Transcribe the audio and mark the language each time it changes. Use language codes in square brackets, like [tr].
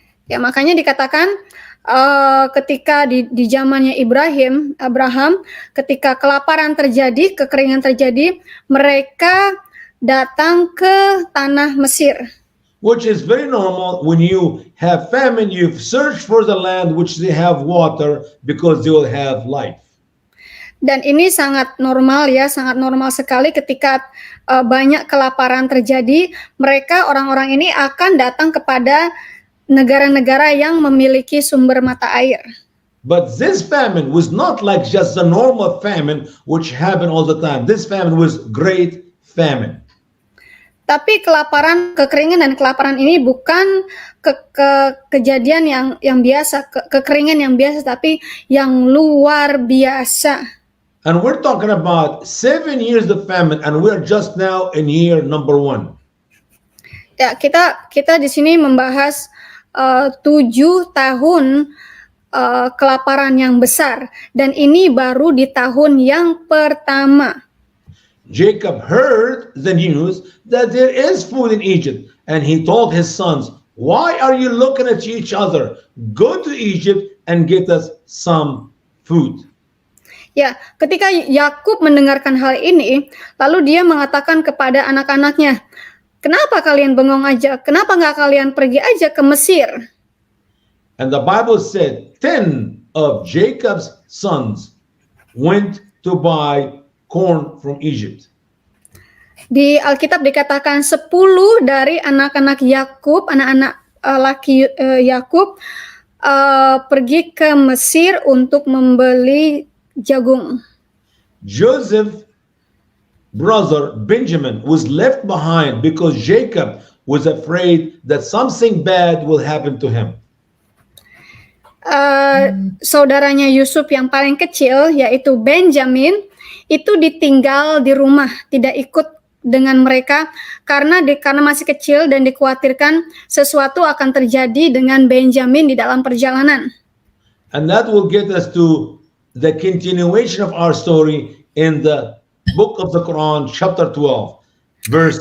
[id] Ya, makanya dikatakan ketika di zamannya Abraham, ketika kelaparan terjadi, kekeringan terjadi, mereka datang ke tanah Mesir. [en] Which is very normal when you have famine, you search for the land which they have water because they will have life. [id] Dan ini sangat normal ya, sangat normal sekali ketika banyak kelaparan terjadi, orang-orang ini akan datang kepada negara-negara yang memiliki sumber mata air. [en] But this famine was not like just the normal famine which happened all the time. This famine was great famine. [id] Tapi kekeringan dan kelaparan ini bukan kejadian yang biasa, kekeringan yang biasa, tapi yang luar biasa. [en] And we're talking about 7 years of famine, and we're just now in year number 1. [id] Ya, kita di sini membahas 7 tahun kelaparan yang besar, dan ini baru di tahun yang pertama. [en] Jacob heard the news that there is food in Egypt, and he told his sons, Why are you looking at each other? Go to Egypt and get us some food. [id] Ya, ketika Yakub mendengarkan hal ini, lalu dia mengatakan kepada anak-anaknya, "Kenapa kalian bengong aja? Kenapa nggak kalian pergi aja ke Mesir?" [en] And the Bible said 10 of Jacob's sons went to buy corn from Egypt. [id] Di Alkitab dikatakan 10 dari anak-anak Yakub, anak-anak laki Yakub pergi ke Mesir untuk membeli jagung. [en] Joseph's brother Benjamin was left behind because Jacob was afraid that something bad will happen to him. [id] Saudaranya Yusuf yang paling kecil, yaitu Benjamin, itu ditinggal di rumah, tidak ikut dengan mereka karena masih kecil dan dikhawatirkan sesuatu akan terjadi dengan Benjamin di dalam perjalanan. [en] And that will get us to the continuation of our story in the book of the Quran, chapter 12, verse